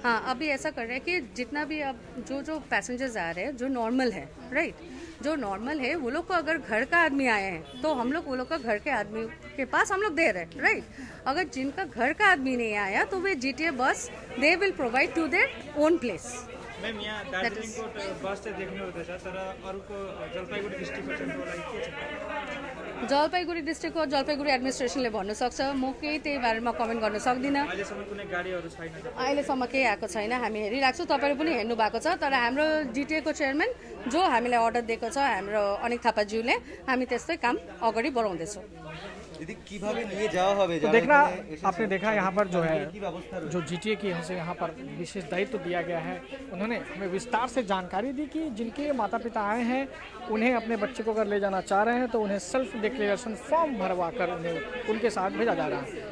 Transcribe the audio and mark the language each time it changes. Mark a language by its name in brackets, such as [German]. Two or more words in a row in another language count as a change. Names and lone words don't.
[Hindi] हाँ, अभी ऐसा कर रहे हैं कि जितना भी अब जो पैसेंजर्स आ रहे हैं जो नॉर्मल है, राइट, जो नॉर्मल है वो लोग को अगर घर का आदमी आए हैं तो हम लोग वो लोग का घर के आदमी के पास हम लोग दे रहे हैं, राइट. अगर जिनका घर का आदमी नहीं आया तो वे जीटीए बस [English] they will provide to their own place. [Nepali] मैम यहाँ दार्जिलिङको बस चाहिँ देख्नु हुँदैछ, तर अरूको जलपाइगुडी डिस्ट्रिक्टको लागि के छ? जलपाइगुडी डिस्ट्रिक्टको जलपाइगुडी एडमिनिस्ट्रेसनले भन्नु सक्छ, म केही त्यही बारेमा कमेन्ट गर्न सक्दिनँ. अहिलेसम्म कुनै गाडीहरू छैन? अहिलेसम्म केही आएको छैन, हामी हेरिरहेको छौँ. तपाईँहरू पनि हेर्नु भएको छ, तर हाम्रो जिटिएको चेयरम्यान जो हामीलाई अर्डर दिएको छ हाम्रो अनिक थापाज्यूले, हामी त्यस्तै काम अगाडि बढाउँदैछौँ. [Hindi] तो देखना आपने देखा यहाँ पर जो है जो जीटीए की हमसे यहाँ पर विशेष दायित्व दिया गया है, उन्होंने हमें विस्तार से जानकारी दी कि जिनके माता पिता आए हैं उन्हें अपने बच्चे को अगर ले जाना चाह रहे हैं तो उन्हें [English] self declaration form [Hindi] भरवा कर उन्हें उनके साथ भेजा जा रहा है.